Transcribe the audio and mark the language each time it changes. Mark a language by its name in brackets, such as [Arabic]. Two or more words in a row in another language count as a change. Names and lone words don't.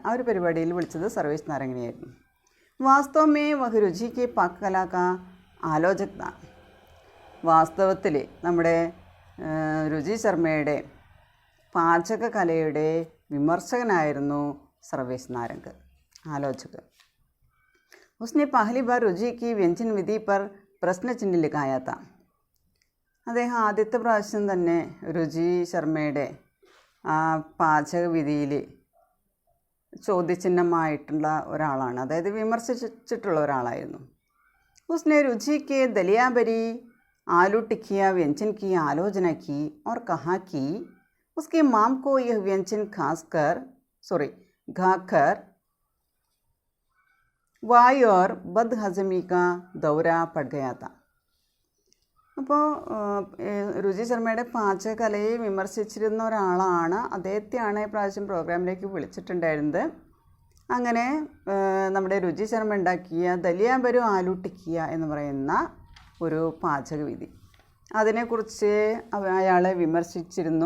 [Malayalam] ആ ഒരു പരിപാടിയിൽ വിളിച്ചത് സർവേശ് നാരംഗിനെയായിരുന്നു. [Hindi] वास्तव में वह रुचि के पाककला का आलोचक था. [Malayalam] വാസ്തവത്തിൽ നമ്മുടെ രുചി ശർമ്മയുടെ പാചകകലയുടെ വിമർശകനായിരുന്നു സർവേശ് നാരംഗ്, ആലോചക്. [Hindi] उसने पहली बार रुचि की व्यंजन विधि पर प्रश्न चिन्ह लिखाया था. [Malayalam] അദ്ദേഹം ആദ്യത്തെ പ്രാവശ്യം തന്നെ രുചി ശർമ്മയുടെ ആ പാചകവിധിയിൽ ചോദ്യചിഹ്നമായിട്ടുള്ള ഒരാളാണ്, അതായത് വിമർശിച്ചിട്ടുള്ള ഒരാളായിരുന്നു. [Hindi] उसने रुचि के दलियाबरी आलू टिकिया व्यंजन की आलोचना की और कहा कि उसके माम को यह व्यंजन खाकर वायु और बदहजमी का दौरा पड़ गया था. [Malayalam] അപ്പോൾ രുചി ശർമ്മയുടെ പാചകകലയെ വിമർശിച്ചിരുന്ന ഒരാളാണ്, അദ്ദേഹത്തെയാണ് ഈ പ്രാവശ്യം പ്രോഗ്രാമിലേക്ക് വിളിച്ചിട്ടുണ്ടായിരുന്നത്. അങ്ങനെ നമ്മുടെ രുചി ശർമ്മ ഉണ്ടാക്കിയ ദലിയാബരു ആലു ടിക്കിയ എന്ന് പറയുന്ന ഒരു പാചകവിധി, അതിനെക്കുറിച്ച് അയാളെ വിമർശിച്ചിരുന്നു.